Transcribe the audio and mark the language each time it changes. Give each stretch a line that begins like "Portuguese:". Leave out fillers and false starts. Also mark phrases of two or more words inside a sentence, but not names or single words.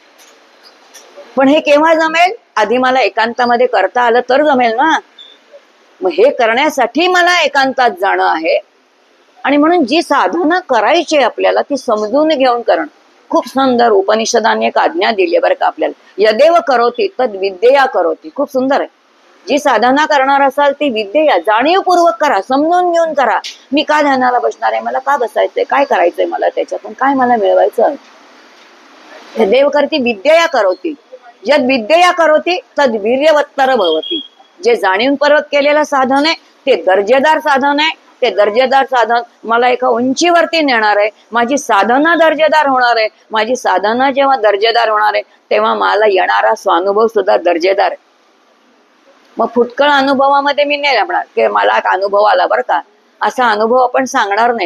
Marathi: पण हे केव्हा जमेल? आधी मला एकांतामध्ये करता आलं तर जमेल ना. मग हे करण्यासाठी मला एकांतात जाणं आहे. आणि म्हणून जी साधना करायची आपल्याला ती समजून घेऊन करणं. खूप सुंदर उपनिषदाने एक आज्ञा दिली बरं का आपल्याला,
Sanskrit: यदेव करोति तद विद्यया करोति.
Marathi: खूप सुंदर आहे. जी साधना करणार असाल ती विद्यया, जाणीवपूर्वक करा, समजून घेऊन करा. मी का ध्यानाला बसणार आहे, मला का बसायचंय, काय करायचंय मला, त्याच्यातून काय मला मिळवायचं.
Sanskrit: यदेव करती विद्यया करोति, यद विद्यया करोति तद वीर्यवत्तर भवति.
Marathi: जे जाणीवपूर्वक केलेलं साधन आहे ते दर्जेदार साधन आहे. ते दर्जेदार साधन मला एका उंचीवरती नेणार आहे. माझी साधना दर्जेदार होणार आहे. माझी साधना जेव्हा दर्जेदार होणार आहे तेव्हा मला येणारा स्वानुभव सुद्धा दर्जेदार आहे. मग फुटकळ अनुभवामध्ये मी नाही लढणार की मला एक अनुभव आला बरं का, असा अनुभव आपण सांगणार नाही.